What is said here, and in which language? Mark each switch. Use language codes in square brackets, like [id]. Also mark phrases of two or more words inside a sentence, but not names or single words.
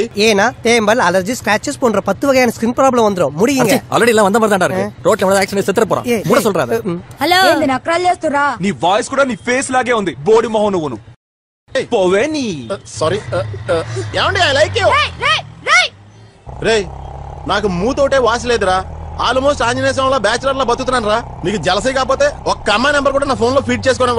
[ta] ஏனா தேம்பல் அலர்ஜி ஸ்கிராச்சஸ் போன்ற 10 வகையான [en] skin problem [ta] வந்துரும். முடியுங்க. ஆல்ரெடி எல்லாம் வந்த மாதிரி தான் இருக்கு. ரோட்ல எவ்வளவு ஆக்சிடென்ட் செத்துற போறோம். மூட சொல்றாரு. [te] హలో, ఏంది నక్రాలు చేస్తురా? నీ వాయిస్ కూడా నీ ఫేస్ లాగే ఉంది. బోడి మొహం నువ్వును. పోవే నీ. సారీ. ఏమండి, [en] I like you. [te] రేయ్, నాకు మూతోటే వాసలేదురా. ఆల్మోస్ట్ ఆంజనేయ స్వామిలో బ్యాచులర్ లా బతుకుతున్నాను రా. నీకు జలసీ కాకపోతే ఒక్క అమ్మాయి నెంబర్ కూడా నా ఫోన్ లో ఫీడ్ చేసుకోనవా?